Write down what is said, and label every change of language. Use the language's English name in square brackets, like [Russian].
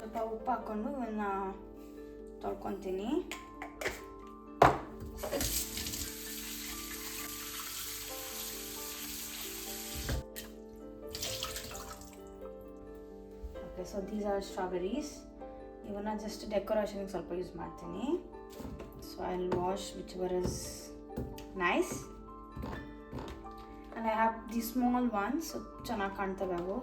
[Kannada] ಉಪ್ಪು ಹಾಕ್ಕೊಂಡು ಇವನ್ನ ತೊಳ್ಕೊತೀನಿ. [English] Okay, so these are strawberries. [Kannada] ಇವನ್ನ just ಡೆಕೋರೇಷನ್ಗೆ ಸ್ವಲ್ಪ ಯೂಸ್ ಮಾಡ್ತೀನಿ. [English] So I'll wash whichever is nice. And I have these small ones, so [Kannada] ಚೆನ್ನಾಗಿ ಕಾಣ್ತವೆ ಅವು.